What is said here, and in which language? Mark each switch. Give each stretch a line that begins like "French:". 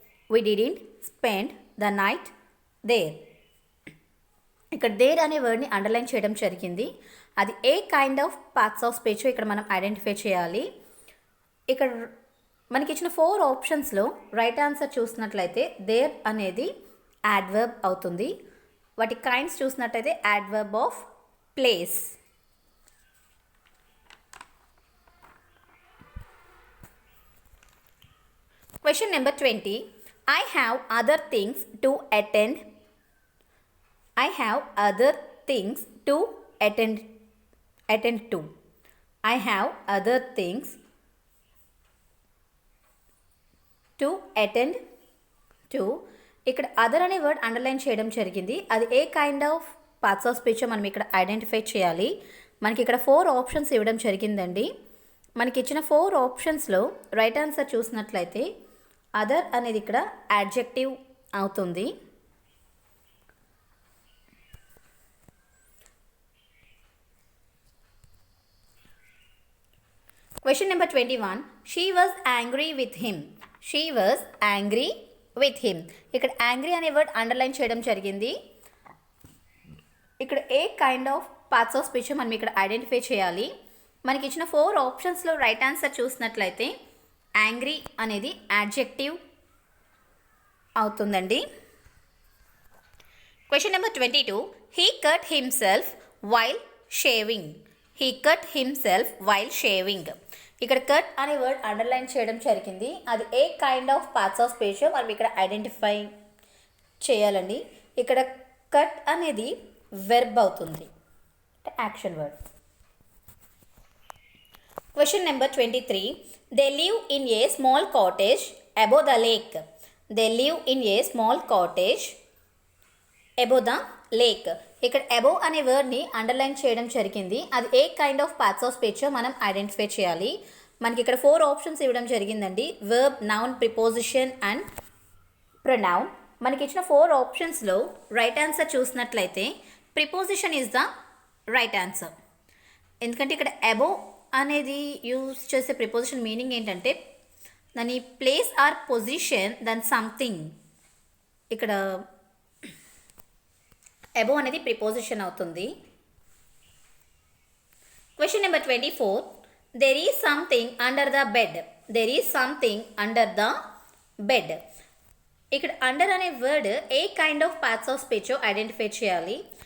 English: We didn't spend the night there.
Telugu: ఇక్కడ there అనే వర్డ్ని underline చేయడం జరిగింది. అది ఏ kind of parts of speech ఇక్కడ మనం ఐడెంటిఫై చేయాలి. ఇక్కడ మనకి ఇచ్చిన 4 ఆప్షన్స్లో రైట్ ఆన్సర్ చూసినట్లయితే దేర్ అనేది యాడ్వర్బ్ అవుతుంది. వాటి కైండ్స్ చూసినట్టయితే adverb of place.
English: Question number 20. I have other things to attend. I have other things to attend to. I have other things to attend to.
Telugu: ఇక్కడ అదర్ అనే word underline చేయడం జరిగింది. అది ఏ kind of parts of speech మనం ఇక్కడ identify చేయాలి. మనకి ఇక్కడ 4 ఆప్షన్స్ ఇవ్వడం జరిగిందండి. మనకి ఇచ్చిన 4 ఆప్షన్స్లో రైట్ ఆన్సర్ చూసినట్లయితే అదర్ అనేది ఇక్కడ యాడ్జెక్టివ్ అవుతుంది.
English: Question number 21. She was angry with him. She was angry with him.
Telugu: ఇక్కడ యాంగ్రీ అనే వర్డ్ అండర్లైన్ చేయడం జరిగింది. ఇక్కడ ఏ kind of parts of speech మనం ఇక్కడ ఐడెంటిఫై చేయాలి. మనకి ఇచ్చిన 4 ఆప్షన్స్లో రైట్ ఆన్సర్ చూసినట్లయితే యాంగ్రీ అనేది యాడ్జెక్టివ్ అవుతుందండి.
English: Question number 22. He cut himself while shaving. He cut himself while shaving.
Telugu: ఇక్కడ కట్ అనే వర్డ్ అండర్లైన్ చేయడం జరిగింది. అది ఏ kind of parts of speech మనం ఇక్కడ ఐడెంటిఫై చేయాలండి. ఇక్కడ కట్ అనేది వెర్బ్ అవుతుంది, action word.
English: Question number 23. They live in a small cottage above the lake. They live in a small cottage above the lake.
Telugu: ఇక్కడ అబోవ్ అనే వర్డ్ని underline చేయడం జరిగింది. అది ఏ kind of parts of speech మనం identify చేయాలి. మనకి ఇక్కడ 4 ఆప్షన్స్ ఇవ్వడం జరిగిందండి. Verb, noun, preposition and pronoun. మనకి ఇచ్చిన 4 ఆప్షన్స్లో రైట్ ఆన్సర్ చూసినట్లయితే preposition
English: Is the right answer.
Telugu: ఎందుకంటే ఇక్కడ అబోవ్ అనేది యూజ్ చేసే ప్రిపోజిషన్ మీనింగ్ ఏంటంటే దాని
English: Place or position then something.
Telugu: ఇక్కడ అబోవ్ అనేది ప్రిపోజిషన్ అవుతుంది.
English: Question number 24. There is something under the bed. There is something under the bed.
Telugu: ఇక్కడ అండర్ అనే word ఏ kind of parts of speech identify చేయాలి.